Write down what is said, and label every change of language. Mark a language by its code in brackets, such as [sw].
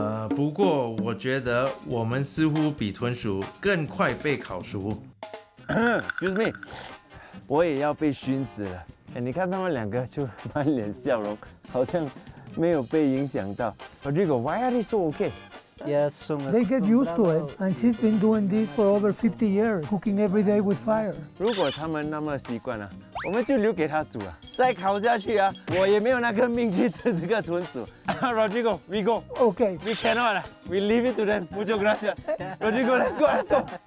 [zh] 不过我觉得我们似乎比豚鼠更快被烤熟。 [en] Excuse me， [zh] 我也要被熏死了。哎，你看他们两个就满脸笑容，好像没有被影响到。 [en] Rodrigo，why are they so okay？ Yes, so They get used to it, and she's been doing this for over 50 years, cooking every day with fire. [zh] 如果他们那么习惯了，我们就留给他煮啊，再烤下去啊，我也没有那个命去吃这个豚鼠。 [en] Rodrigo，we go。 Okay. We cannot. We leave it to them. [es] Muchas gracias. [en] Rodrigo, let's go. Let's go.